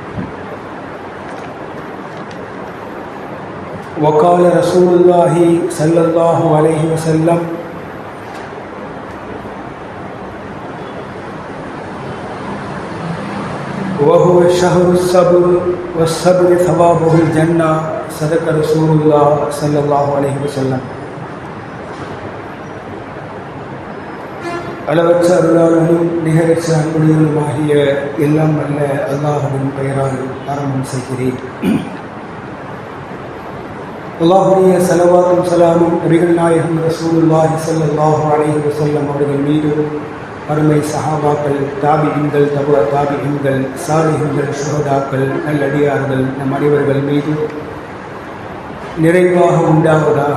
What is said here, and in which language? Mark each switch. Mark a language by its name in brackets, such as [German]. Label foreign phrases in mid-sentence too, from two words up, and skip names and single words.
[Arabic] وقال رسول الله صلى الله عليه وسلم وهو شهر الصبر والصبر ثوابه الجنة صدق رسول الله صلى الله عليه وسلم. [Tamil] அளவற்ற அருளாளனும் நிகரற்ற அன்புடையவனுமாகிய எல்லாம் வல்ல அல்லாஹ்வின் பெயரால் ஆரம்பம் செய்கிறேன். அல்லாஹ்வுடைய ஸலவாத்தும் ஸலாமும் நபிகள் நாயகம் [Arabic] رسول الله صلى الله عليه وسلم [Tamil] அவர்கள் மீதும் அருமை சஹாபாக்கள், தாபிஈன்கள், தபு தாபிஈன்கள், சாலிஹீன்கள், ஷுஹதாக்கள், நல்லடியார்கள் நம் அனைவர்கள் மீது நிறைவாக உண்டாவதாக.